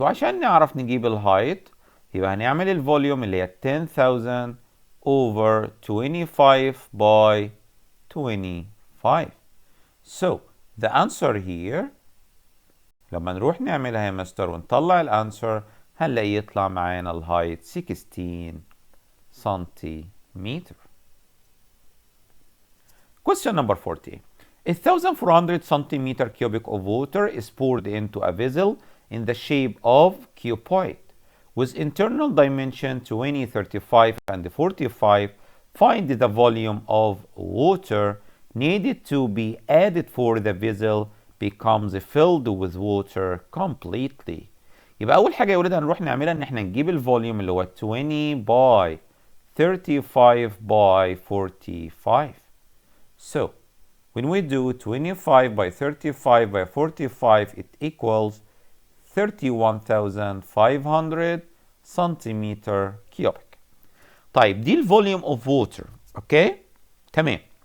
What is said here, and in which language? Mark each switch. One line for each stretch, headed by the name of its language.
Arabic: وعشان نعرف نجيب الهايت يبقى هنعمل الفوليوم اللي هي 10,000 over 25 by 25. So the answer here لما نروح نعملها يا مستر ونطلع الانسر هنلاقي يطلع معانا الهايت 16 سنتيمتر.
English: Question number 40. 1,400 centimeter cubic of water is poured into a vessel in the shape of cuboid with internal dimension 20, 35, and 45. Find the volume of water needed to be added for the vessel becomes filled with water completely.
Arabic: يبقى أول حاجة يا ولاد هنروح نعملها إن إحنا نجيب الفوليوم اللي هو 20 by 35 by 45.
English: So when we do 25 by 35 by 45 it equals 31,500 centimeter cubic.
Arabic: طيب دي الفوليوم اوف ووتر، اوكي تمام.